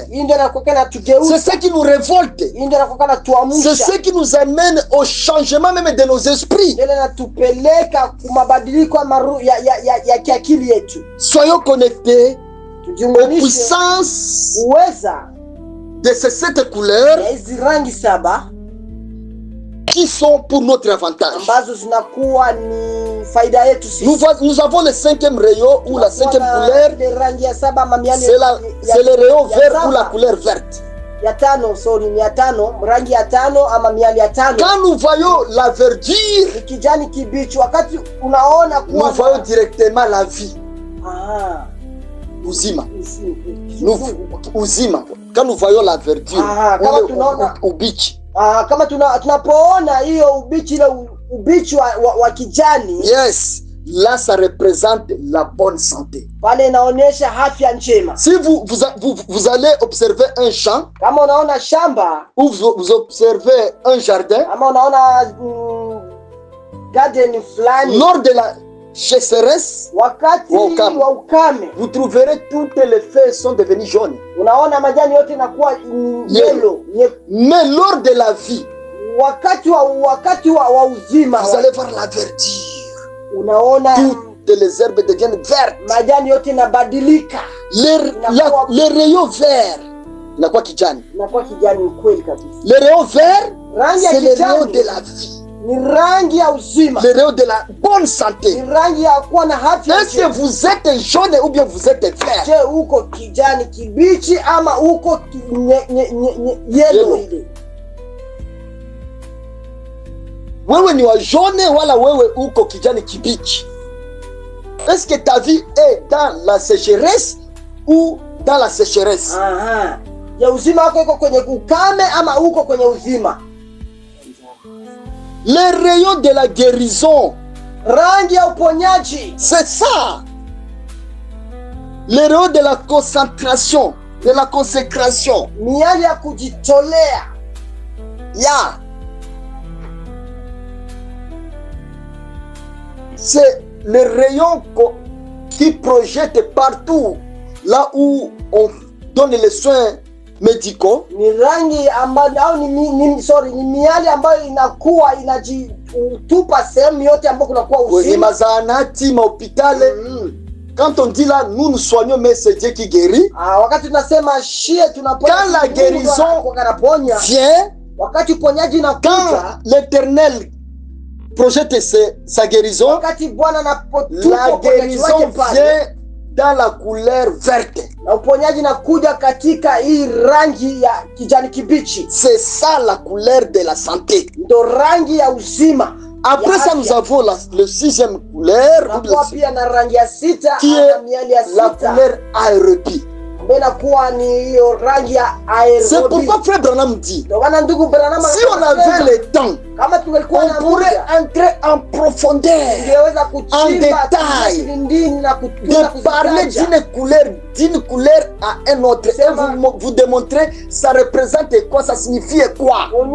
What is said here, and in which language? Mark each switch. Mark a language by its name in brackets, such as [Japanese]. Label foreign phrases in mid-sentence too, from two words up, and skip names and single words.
[French] C'est ce qui nous révolte. C'est ce qui nous amène au changement même de nos esprits. Soyons connectés aux puissances de ces 7 couleurs qui sont pour notre avantage. [Swahili] ambazo zinakuwa ni faida yetu sisi. [French] Nous avons le 5e rayon ou la 5e couleur. [Swahili] Ile rangi ya 7 ama miali [French] C'est le rayon vert ou la couleur verte. [Swahili] Ya 5, sorry, ni ya 5, rangi ya 5 ama miali ya 5. [French] Quand nous voyons la verdure, [Swahili] ni kijani kibichi. Wakati unaona kuwa [French] nous voyons directement la vie. [Swahili] Uzima. Uzima. [French] Quand nous voyons la verdure, [Swahili] kama tunaona ubichi. Kama tunapoona hiyo ubichi, ile ubichi wa kijani. [French] Yes, là ça représente la bonne santé. [Swahili] Pale inaonyesha afya njema. [French] Si vous allez observer un champ, [Swahili] kama unaona shamba, [French] ou vous observez un jardin, [Swahili] ama unaona garden flani, [French] lors de la sécheresse, [Swahili] wakati wa ukame, [French] vous trouverez toutes les feuilles sont devenues jaunes. [Swahili] Unaona majani yote inakuwa yellow. [French] Mais lors de la vie, [Swahili] wakati wa uzima, [French] vous allez voir la verdure. [Swahili] Unaona [French] toutes les herbes deviennent vertes. [Swahili] Majani yote inabadilika. [French] Les rayons verts [Swahili] inakuwa kijani. Inakuwa kijani kweli kabisa. [French] Les rayons verts, c'est les rayons de la vie. [Swahili] Ni rangi ya uzima. [French] Les rayons de la bonne santé. [Swahili] Ni rangi ya kuwa na afya. [French] Est-ce que vous êtes jaune ou bien vous êtes vert? [Swahili] Je, uko kijani kibichi ama uko yellow ile? Wewe ni wa jaune wala wewe uko kijani kibichi? [French] Est-ce que ta vie est dans la sécheresse ou dans la sécheresse? [Swahili] Ya uzima wako uko kwenye ukame ama uko kwenye uzima? [French] Les rayons de la guérison, [Swahili] rangi ya uponyaji, [French] c'est ça. Les rayons de la concentration, de la consécration, [Swahili] miali ya kujitolea. [French] C'est le rayon qui projette partout là où on donne les soins médicaux. [Swahili] Ni rangi ambayo ni miali ambayo inakuwa inajitupa sehemu yote ambapo kunakuwa uzima. Kwenye mazahanati, mahopitali. [French] Quand on dit là, nous nous soignons, mais c'est Dieu qui guérit. [Swahili] Wakati tunasema shie tunaponya. [French] Quand la guérison vient, [Swahili] wakati uponyaji unakuja, [French] quand l'Éternel projette sa guérison, [Swahili] wakati Bwana [French] la guérison vient dans la couleur verte. [Swahili] Na uponyaji nakuja katika hii rangi ya kijani kibichi. [French] C'est ça la couleur de la santé. [Swahili] Ndo rangi ya uzima. [French] Après ça, nous avons le 6e couleur, qui est la couleur aérobie. C'est pourquoi Frère Branham dit, si on avait le temps, on pourrait entrer en profondeur, en détail, de parler d'une couleur à un autre, et vous démontrer ça représente quoi, ça signifie quoi.